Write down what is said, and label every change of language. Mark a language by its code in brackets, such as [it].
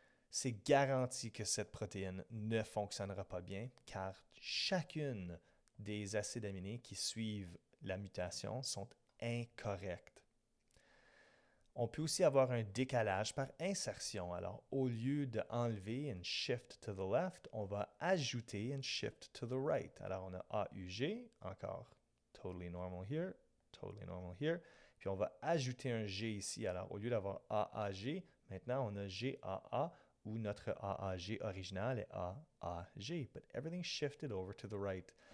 [fr] C'est garanti que cette protéine ne fonctionnera pas bien car chacune des acides aminés qui suivent la mutation sont incorrects. On peut aussi avoir un décalage par insertion. Alors, au lieu d'enlever une [en] shift to the left, [fr] on va ajouter une [en] shift to the right. [fr] Alors, on a AUG, encore [en] totally normal here, totally normal here. [fr] Puis, on va ajouter un G ici. Alors, au lieu d'avoir AAG, maintenant, on a GAA, où notre AAG original est AAG. [en] But everything shifted over to the right.